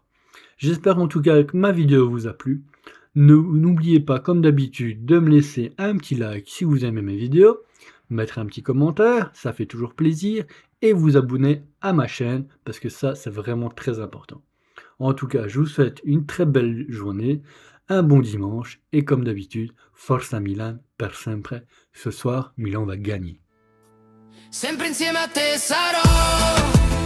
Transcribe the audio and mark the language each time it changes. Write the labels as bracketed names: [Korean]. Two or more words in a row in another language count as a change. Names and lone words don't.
[French] J'espère en tout cas que ma vidéo vous a plu. N'oubliez pas, comme d'habitude, de me laisser un petit like si vous aimez mes vidéos, mettre un petit commentaire, ça fait toujours plaisir, et vous abonner à ma chaîne, parce que ça, c'est vraiment très important. En tout cas, je vous souhaite une très belle journée, un bon dimanche, et comme d'habitude, [Italian] Forza Milan per sempre. [French] Ce soir, Milan va gagner. [Italian] Sempre insieme a te sarò.